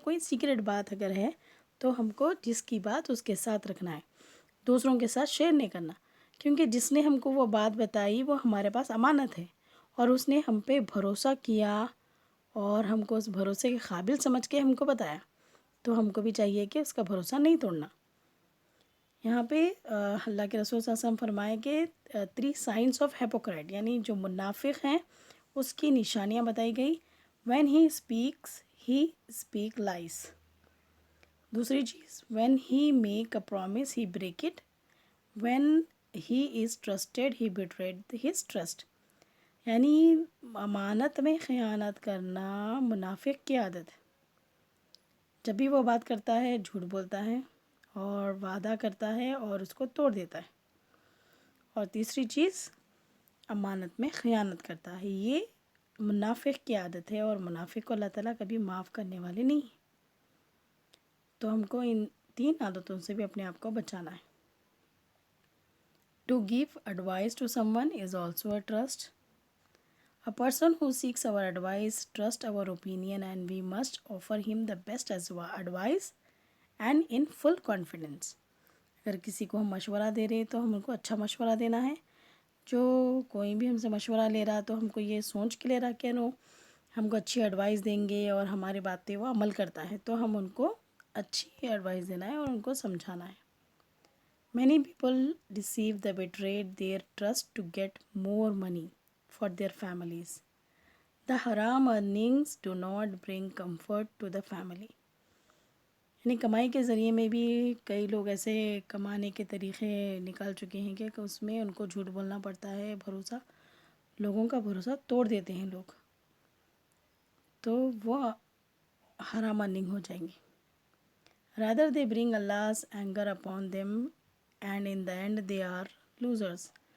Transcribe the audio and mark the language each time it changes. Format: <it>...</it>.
<ur>کوئی سیکرٹ بات اگر ہے تو ہم کو جس کی بات اس کے ساتھ رکھنا ہے، دوسروں کے ساتھ شیئر نہیں کرنا، کیونکہ جس نے ہم کو وہ بات بتائی وہ ہمارے پاس امانت ہے اور اس نے ہم پہ بھروسہ کیا اور ہم کو اس بھروسے کے قابل سمجھ کے ہم کو بتایا، تو ہم کو بھی چاہیے کہ اس کا بھروسہ نہیں توڑنا. یہاں پہ اللہ کے رسول صلی اللہ علیہ وسلم فرمائے کہ</ur> <en>3 signs of hypocrite،</en> <ur>یعنی جو منافق ہیں اس کی نشانیاں بتائی گئی.</ur> <en>when he speak lies.</en> <ur>دوسری چیز</ur> <en>when he make a promise he break it. when he is trusted he betrayed his trust.</en> <ur>یعنی امانت میں خیانت کرنا منافق کی عادت ہے. جب بھی وہ بات کرتا ہے جھوٹ بولتا ہے اور وعدہ کرتا ہے اور اس کو توڑ دیتا ہے. اور تیسری چیز امانت میں خیانت کرتا ہے. یہ منافق کی عادت ہے اور منافق کو اللہ تعالیٰ کبھی معاف کرنے والے نہیں. تو ہم کو ان 3 عادتوں سے بھی اپنے آپ کو بچانا ہے.</ur> <en>To give advice to someone is also a trust. A person who seeks our advice trusts our opinion and we must offer him the best advice and in full confidence.</en> <ur>اگر کسی کو ہم مشورہ دے رہے تو ہم ان کو اچھا مشورہ دینا ہے، جو کوئی بھی ہم سے مشورہ لے رہا تو ہم کو یہ سوچ کے لے رہا کہ نو ہم کو اچھی ایڈوائس دیں گے اور ہماری بات پہ وہ عمل کرتا ہے، تو ہم ان کو اچھی ایڈوائس دینا ہے اور ان کو سمجھانا ہے۔</ur> <en>Many people deceive the betrayed their trust to get more money for their families. The haram earnings do not bring comfort to the family.</en> <ur>یعنی کمائی کے ذریعے میں بھی کئی لوگ ایسے کمانے کے طریقے نکال چکے ہیں کہ اس میں ان کو جھوٹ بولنا پڑتا ہے، بھروسہ لوگوں کا بھروسہ توڑ دیتے ہیں لوگ، تو وہ حرام ارننگ ہو جائیں گی۔</ur> <en>rather they bring Allah's anger upon them and in the end they are losers.</en>